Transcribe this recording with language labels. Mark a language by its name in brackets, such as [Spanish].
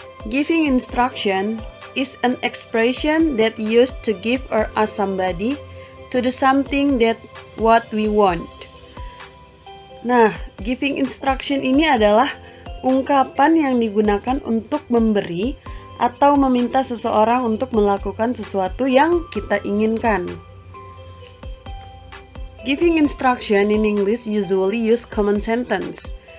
[English] Giving instruction is an expression that used to give or ask somebody to do something that what we want. [Indonesian] Nah, giving instruction ini adalah ungkapan yang digunakan untuk memberi atau meminta seseorang untuk melakukan sesuatu yang kita inginkan. [English] Giving instruction in English usually use common sentence.